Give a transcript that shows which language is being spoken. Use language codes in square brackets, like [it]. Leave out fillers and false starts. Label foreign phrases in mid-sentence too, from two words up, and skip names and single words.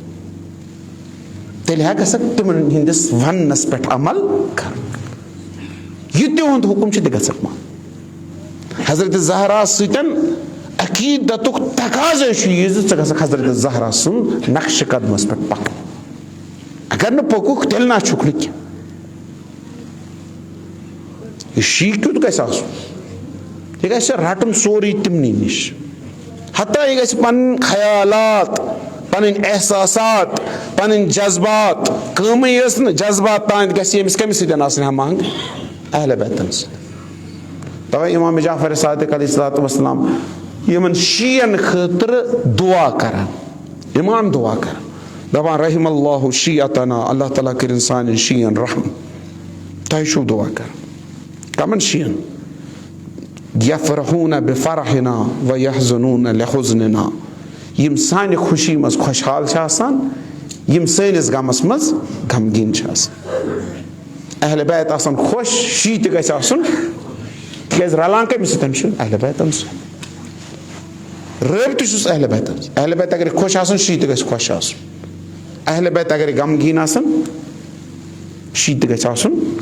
[ks] तेल हेक तिमन हिंदिस वनस पे अमल कर यह तिहुंद हुक्म ग मान हजरत जहरा सतन अकीदत तकाज हजरत जहरा सुन नक्श कदमस पे पक अगर न पकुक तेल ना छुक शी क्युत गस यह गस रटन सोरी तिमनी निश हत्ता यह गस पन ख्यालात पन एहसासात पन जज्बात कम जज्बात तान गस कमिस सतन हम अहल बैतन तवे इमाम जाफर सादिक अलैहिस्सलाम यमन शीयन खतर दुआ करान इमाम दुआ कर दपान [ar] رحم الله شيعتنا [ks] अल्लाह ताला कर इंसान शियन रहम तयशु दुआ कर कमन शियन [ar] يفرحون بفرحنا ويحزنون لحزننا [ks] यम सानि खुशी मज खुशहाल छ आसान यम सनिस गमस मज गमगीन छ आसान अहले बैत आसान खुश शी त गस आसन केज रलान कमिस सतन छ अहले बैतन रबत अहल बैत अगर खुश आसन शी त गस खुश आसन अहल बैत अगर गमगीन आसन शी त गस आसन